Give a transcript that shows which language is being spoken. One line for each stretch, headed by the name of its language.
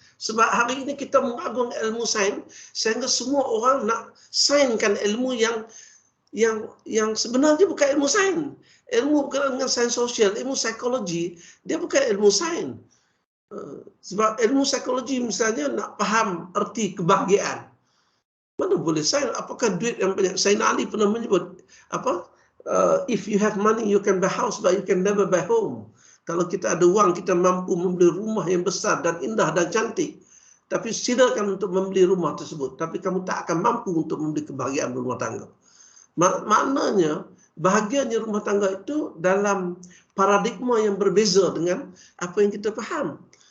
Malay: Sebab hari ini kita mengagung ilmu sains sehingga semua orang nak sainskan ilmu yang sebenarnya bukan ilmu sains. Ilmu berkaitan dengan sains sosial, ilmu psikologi, dia bukan ilmu sains. Sebab ilmu psikologi misalnya nak faham erti kebahagiaan. Mana boleh sains? Apakah duit yang banyak? Sayyidina Ali pernah menyebut apa?
English: If you have money, you can buy house, but you can never buy home.
Malay: Kalau kita ada wang, kita mampu membeli rumah yang besar dan indah dan cantik. Tapi silakan untuk membeli rumah tersebut. Tapi kamu tak akan mampu untuk membeli kebahagiaan rumah tangga. Maknanya, bahagianya rumah tangga itu dalam paradigma yang berbeza dengan apa yang kita faham.